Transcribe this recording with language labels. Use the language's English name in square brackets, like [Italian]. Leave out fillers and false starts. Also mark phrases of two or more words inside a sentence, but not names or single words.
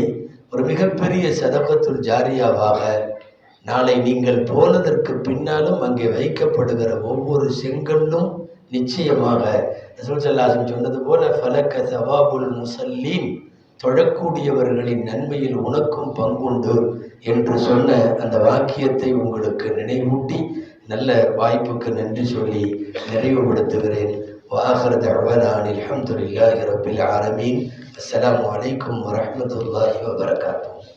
[Tamil] ஒரு மிகப்பெரிய [Arabic] صدقة جارية [Tamil] நாளை நீங்கள் போனதற்கு பின்னாலும் அங்கே வைக்கப்படுகிற ஒவ்வொரு செங்கல்லும் நிச்சயமாக [Arabic] رسول صلى الله عليه وسلم [Tamil] சொன்னது போல [Arabic] فلك ثواب المصلين, [Tamil] தொழக்கூடியவர்களின் நன்மையில் உனக்கும் பங்குண்டு என்று சொன்ன அந்த வாக்கியத்தை உங்களுக்கு நினைவூட்டி நல்ல வாய்ப்புக்கு நன்றி சொல்லி நிறைவுபடுத்துகிறேன். [Arabic] وآخر دعوانا الحمد لله رب العالمين. السلام عليكم ورحمة الله وبركاته.